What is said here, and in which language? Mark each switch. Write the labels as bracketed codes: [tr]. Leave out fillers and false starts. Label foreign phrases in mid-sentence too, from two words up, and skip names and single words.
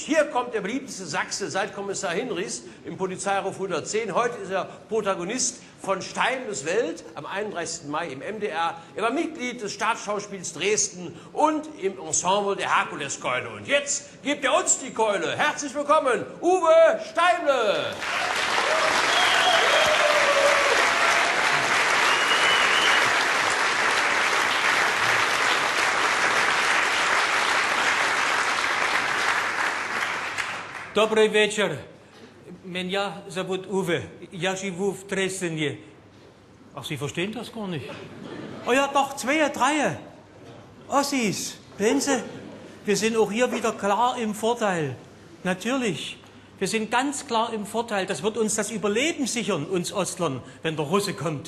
[de] Hier kommt der beliebteste Sachse seit Kommissar Hinrichs im Polizeiruf 110. Heute ist er Protagonist von Steimles Welt am 31. Mai im MDR. Er war Mitglied des Staatsschauspiels Dresden und im Ensemble der Herkuleskeule. Und jetzt gibt er uns die Keule. Herzlich willkommen, Uwe Steimle! [pl] Dobry wieczór. [ru] Меня зовут Uwe. Я живу в Dresden. [de] Ach, Sie verstehen das gar nicht. Oh ja, doch, 2, 3. Ossis, sehen Sie? Wir sind auch hier wieder klar im Vorteil. Natürlich. Wir sind ganz klar im Vorteil. Das wird uns das Überleben sichern, uns Ostlern, wenn der Russe kommt.